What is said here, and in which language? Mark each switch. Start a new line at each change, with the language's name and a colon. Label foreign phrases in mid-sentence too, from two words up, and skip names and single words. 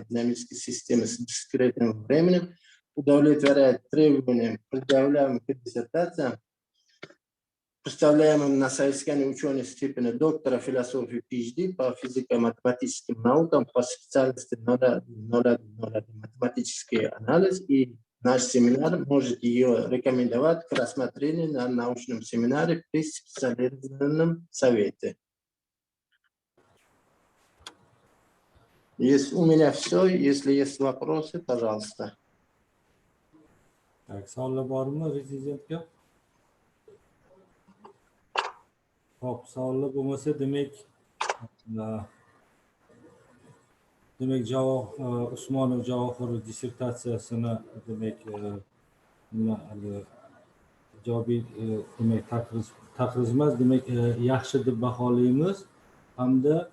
Russian: динамической системы с дискретным временем удовлетворяет требованиям, предъявляемым к диссертациям, представляемым на соискании ученой степени доктора философии PhD по физико-математическим наукам по специальности математический анализ, и наш семинар может ее рекомендовать к рассмотрению на научном семинаре при специализированном совете. У меня все. Если есть вопросы, пожалуйста. Так,
Uzbek: savollar bormi rezidentga? Xo'p, savollar bo'lmasa, demak Usmonov Javohir dissertatsiyasini demak ijobiy demak taqriz emas, demak yaxshi deb baholaymiz hamda